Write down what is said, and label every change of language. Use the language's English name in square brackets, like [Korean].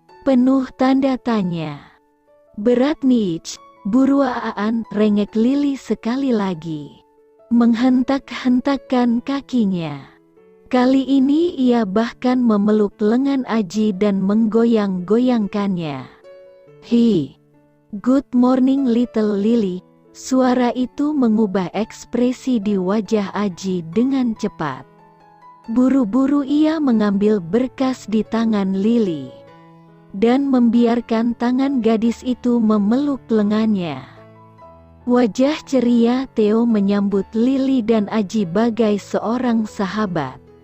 [Indonesian] Penuh tanda tanya. "Berat nih, buruan," rengek Lili sekali lagi. Menghentak-hentakkan kakinya. Kali ini ia bahkan memeluk lengan Aji dan menggoyang-goyangkannya. [English] "Hi, good morning little Lily." [Indonesian] Suara itu mengubah ekspresi di wajah Aji dengan cepat. Buru-buru ia mengambil berkas di tangan Lily dan membiarkan tangan gadis itu memeluk lengannya. Wajah ceria Theo menyambut Lily dan Aji bagai seorang sahabat.